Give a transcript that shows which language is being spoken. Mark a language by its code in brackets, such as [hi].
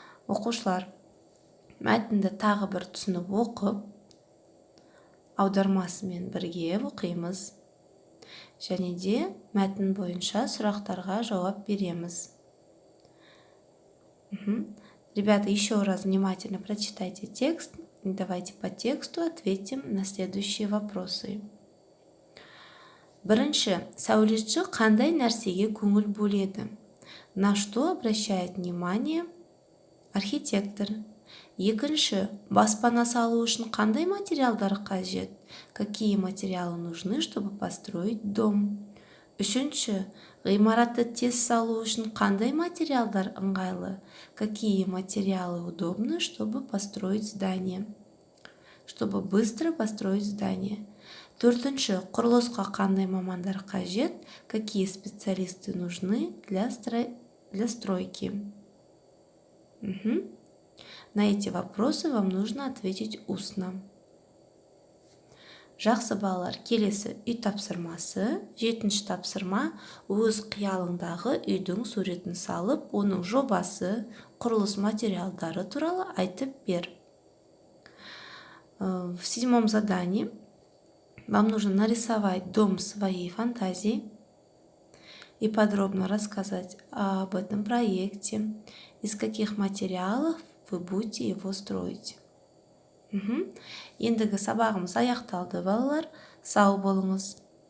[kk] Оқушылар, мәтінді тағы бір түсініп оқып, аудармасымен бірге оқимыз. Және де мәтін бойынша сұрақтарға жауап береміз. [ru] Ребята, еще раз внимательно прочитайте текст. И давайте по тексту ответим на следующие вопросы. [kk] Бірінші, сәулетші қандай нәрсеге көңіл бөледі? [ru] На что обращает внимание архитектор? [kk] Екінші, баспана салу үшін қандай материалдар қажет? [ru] Какие материалы нужны, чтобы построить дом? [kk] Үшінші, ғимаратты тез салу үшін қандай материалдар ыңғайлы? [ru] Какие материалы удобны, чтобы построить здание? Чтобы быстро построить здание. [kk] Төртінші, құрылысқа қандай мамандар қажет? [ru] Какие специалисты нужны для стройки? На эти вопросы вам нужно ответить устно. [kk] Жақсы балалар, келесі үй тапсырмасы. Жетінші тапсырма, өз қиялыңдағы үйдің суретін салып, оның жобасы, құрылыс материалдары туралы айтып бер. [ru] В седьмом задании вам нужно нарисовать дом своей фантазии и подробно рассказать об этом проекте, из каких материалов вы будете его строить. [kk] Ендігі сабағымыз аяқталды балалар. Сау болыңыз.